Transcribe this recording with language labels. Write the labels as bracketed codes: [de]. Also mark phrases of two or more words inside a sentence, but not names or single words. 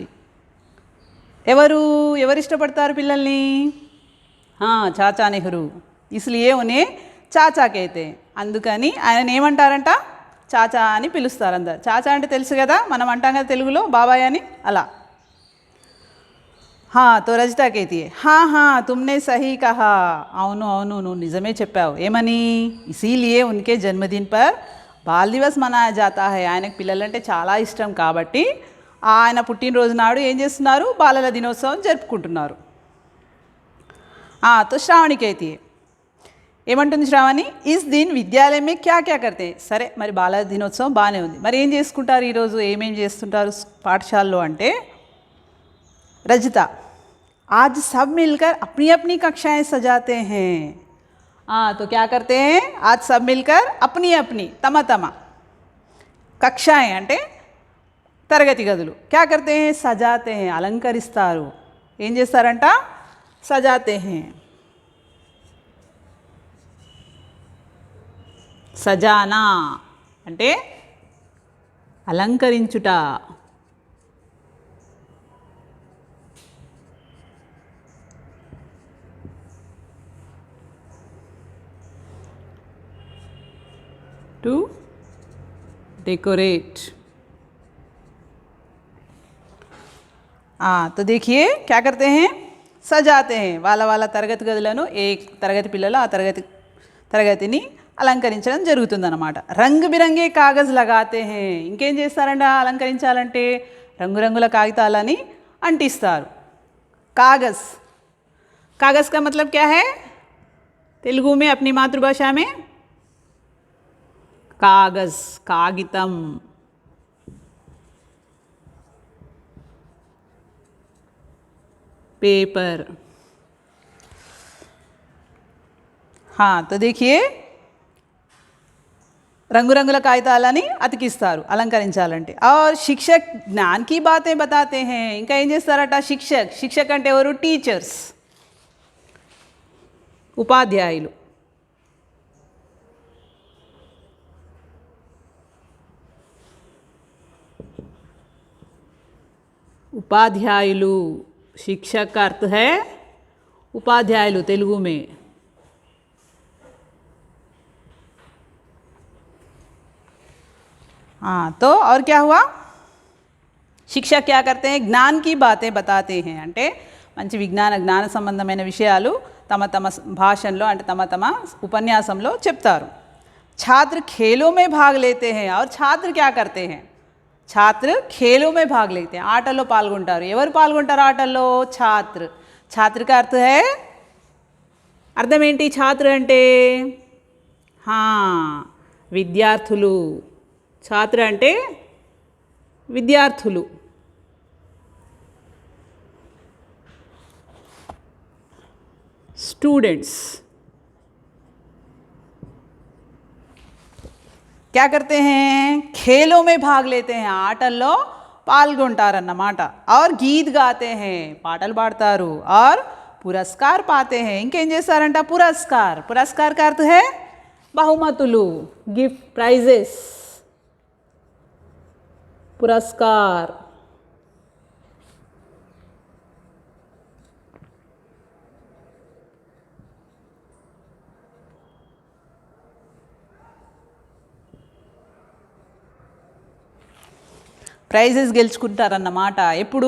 [te] ఎవరు ఇష్టపడతారు పిల్లల్ని? చాచా నెహ్రూ. [hi] इसलिए उन्हें चाचा कहते, [te] అందుకని ఆయన ఏమంటారంట? చాచా అని పిలుస్తారు అందరు. చాచా అంటే తెలుసు కదా, మనం అంటాం కదా తెలుగులో బాబాయ్ అని, అలా. [hi] तो रजिता कहती है, हाँ तुमने सही कहा. [te] అవును నువ్వు నిజమే చెప్పావు. ఏమని? [hi] इसीलिए उनके जन्मदिन पर बाल दिवस मनाया जाता है. [te] ఆయనకు పిల్లలంటే చాలా ఇష్టం కాబట్టి ఆయన పుట్టినరోజు నాడు ఏం చేస్తున్నారు? బాలల దినోత్సవం జరుపుకుంటున్నారు. [hi] तो श्रावणी कहती है, [te] ఏమంటుంది శ్రావణి? [hi] इस दिन विद्यालय में क्या क्या करते. [te] సరే, మరి బాలల దినోత్సవం బాగానే ఉంది, మరి ఏం చేసుకుంటారు ఈరోజు? ఏమేం చేస్తుంటారు పాఠశాలలో అంటే? [hi] रजिता, आज सब मिलकर अपनी अपनी कक्षाएं सजाते हैं. तो क्या करते हैं? आज सब मिलकर अपनी अपनी तम कक्षाएं [te] అంటే తరగతి గదులు [hi] क्या करते हैं? सजाते हैं, [te] అలంకరిస్తారు. ఏం చేస్తారంట? [hi] सजाते हैं. [te] సజానా అంటే అలంకరించుట. [en] to decorate. [hi] तो देखिए क्या करते हैं? सजाते हैं. [te] వాళ్ళ తరగతి గదులను, ఏ తరగతి పిల్లలు ఆ తరగతిని అలంకరించడం జరుగుతుందన్నమాట. [hi] रंग बिरंगे कागज़ लगाते हैं. [te] ఇంకేం చేస్తారంట అలంకరించాలంటే? రంగురంగుల కాగితాలని అంటిస్తారు. [hi] కాగజ్ का मतलब क्या है तेलुगु में, अपनी मातृभाषा में? कागज़, कागितम. पेपर. तो देखिए [te] రంగురంగుల కాగితాలని అతికిస్తారు అలంకరించాలంటే. [hi] और शिक्षक ज्ञान की बातें बताते हैं. [te] ఇంకా ఏం చేస్తారట? శిక్షక్ అంటే ఎవరు? టీచర్స్, ఉపాధ్యాయులు. [hi] उपाध्यायुलु. शिक्षक का अर्थ है उपाध्यायुलु तेलुगु में. तो और क्या हुआ? शिक्षक क्या करते हैं? ज्ञान की बातें बताते हैं. [te] అంటే మంచి జ్ఞాన సంబంధమైన విషయాలు తమ భాషల్లో అంటే తమ ఉపన్యాసంలో చెప్తారు. [hi] छात्र खेलों में भाग लेते हैं. और छात्र क्या करते हैं? छात्र खेलों में भाग लेते हैं. [te] ఆటల్లో పాల్గొంటారు. ఎవరు పాల్గొంటారు ఆటల్లో? [hi] ఛాత్ర. ఛాత్ర का अर्थ है, [te] అర్థం ఏంటి ఛాత్ర అంటే? విద్యార్థులు. ఛాత్ర అంటే విద్యార్థులు. స్టూడెంట్స్. [hi] क्या करते हैं? खेलों में भाग लेते हैं. [te] ఆటల్లో పాల్గొంటారన్నమాట. [hi] और गीत गाते हैं, [te] పాటలు పాడతారు. [hi] और पुरस्कार पाते हैं. [te] ఇంకేం చేస్తారంట? [hi] పురస్కార్ का अर्थ है [te] బహుమతులు, గిఫ్ట్, ప్రైజెస్. పురస్కార్. ప్రైజెస్ గెలుచుకుంటారన్నమాట. ఎప్పుడు?